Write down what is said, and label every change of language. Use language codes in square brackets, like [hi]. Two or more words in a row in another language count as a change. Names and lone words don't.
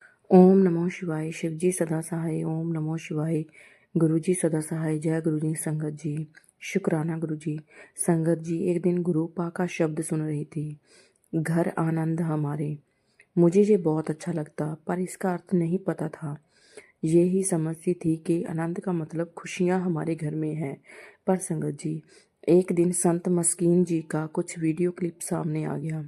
[hi] ओम नमो शिवाय। शिव जी सदा सहाय। ओम नमो शिवाय। गुरु जी सदा सहाय। जय गुरु जी। संगत जी शुक्राना। गुरु जी संगत जी एक दिन गुरु पा का शब्द सुन रही थी, घर आनंद हमारे। मुझे ये बहुत अच्छा लगता, पर इसका अर्थ नहीं पता था। ये ही समझती थी कि आनंद का मतलब खुशियाँ हमारे घर में है। पर संगत जी एक दिन संत मस्कीन जी का कुछ वीडियो क्लिप सामने आ गया।